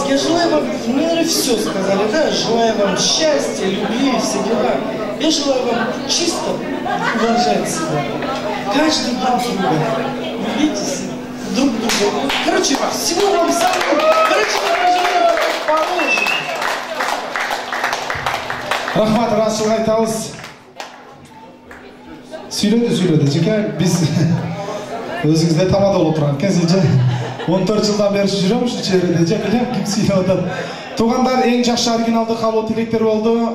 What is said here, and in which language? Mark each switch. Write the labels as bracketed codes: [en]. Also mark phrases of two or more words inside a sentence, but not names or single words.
[ru] Я желаю вам, мне, наверное, все сказали, да? Желаю вам счастья, любви и все дела. Я желаю вам чисто уважать себя. Каждый друг друга. Любите друг друга. Короче, всего вам самого. Короче, я желаю вам как положено. [ky] Рахмат, расшыл айтабыз. Сүйлөдү. Жеке биз өзүңүздөр тамада болуп турган экенсиз. [kk] 14 жылдан бері жүрөм ушул жерде, білем ким сүйлөп атат. [ky] Туугандар, эң жакшы оригиналдуу каалоо тилектер болду.